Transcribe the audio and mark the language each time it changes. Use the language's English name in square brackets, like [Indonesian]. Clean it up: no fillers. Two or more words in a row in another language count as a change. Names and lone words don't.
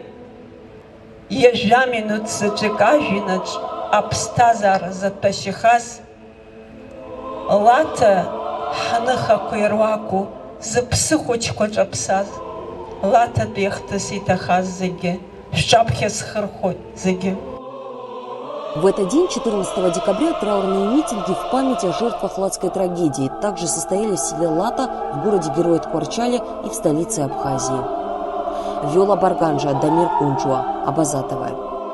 [Abkhazian] Ҩажәа минуҭ заҵәык ажәҩанаҿ аԥсҭазаара заҭәашьахаз, лаҭа ҳныхақәа ируаку зыԥсы хәыҷқәа ҿаԥсаз, лаҭатәи ахҭыс иҭахаз зегьы шәҿаԥхьа схырхәоит зегьы. [Russian] В этот день, 14 декабря, траурные митинги в память о жертвах Латской трагедии также состоялись в селе Лата, в городе-герое Ткварчале и в столице Абхазии. Виола Барганжа, Дамир Кунчуа, Абазатова.